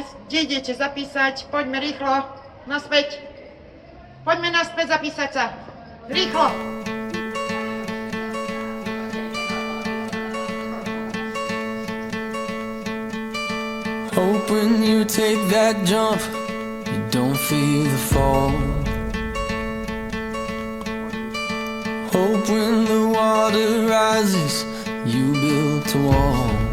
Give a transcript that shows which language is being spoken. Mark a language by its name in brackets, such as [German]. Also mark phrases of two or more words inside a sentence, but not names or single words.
[Slovak] Kde idete zapísať? Poďme rýchlo. Naspäť. Poďme naspäť zapísať sa. Rýchlo. [English] Hope when you take that jump, you don't feel the fall. Hope when the water rises, you build a wall.